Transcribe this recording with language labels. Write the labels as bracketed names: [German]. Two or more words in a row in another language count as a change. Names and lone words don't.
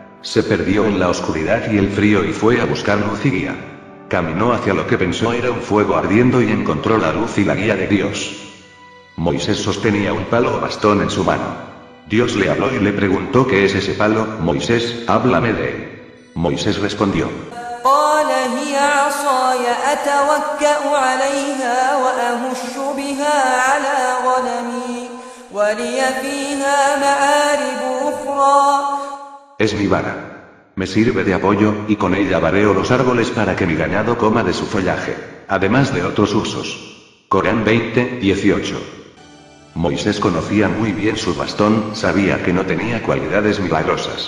[Spanish] Se perdió en la oscuridad y el frío y fue a buscar luz y guía. Caminó hacia lo que pensó era un fuego ardiendo y encontró la luz y la guía de Dios. Moisés sostenía un palo o bastón en su mano. Dios le habló y le preguntó: ¿qué es ese palo, Moisés? Háblame de él. Moisés respondió: [Arabic] قال هي عصاي أتوكأ عليها وأهش بها على غنمي ولي فيها مآرب أخرى. [Spanish] Es mi vara. Me sirve de apoyo, y con ella vareo los árboles para que mi ganado coma de su follaje, además de otros usos. Corán 20-18. Moisés conocía muy bien su bastón, sabía que no tenía cualidades milagrosas.